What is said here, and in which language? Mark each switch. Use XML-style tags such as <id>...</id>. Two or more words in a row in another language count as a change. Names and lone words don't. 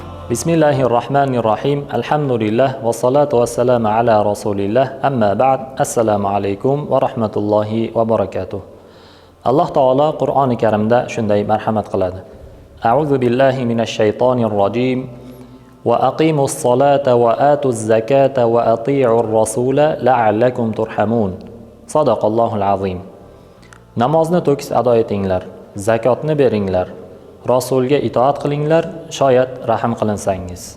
<ar>بسم الله الرحمن الرحيم. الحمد لله والصلاة والسلام على رسول الله أما بعد. السلام عليكم ورحمة الله وبركاته.</ar> <uz>Alloh taolo Qur'oni Karimda shunday marhamat qiladi.</uz> <ar>أعوذ بالله من الشيطان الرجيم. وأقيموا الصلاة وآتوا الزكاة وأطيعوا الرسول لعلكم ترحمون. صدق الله العظيم.</ar> <uz>Namozni to'kis ado etinglar, zakotni beringlar, Rasulga itoat qilinglar, shoyat rahim qilinsangiz.</uz>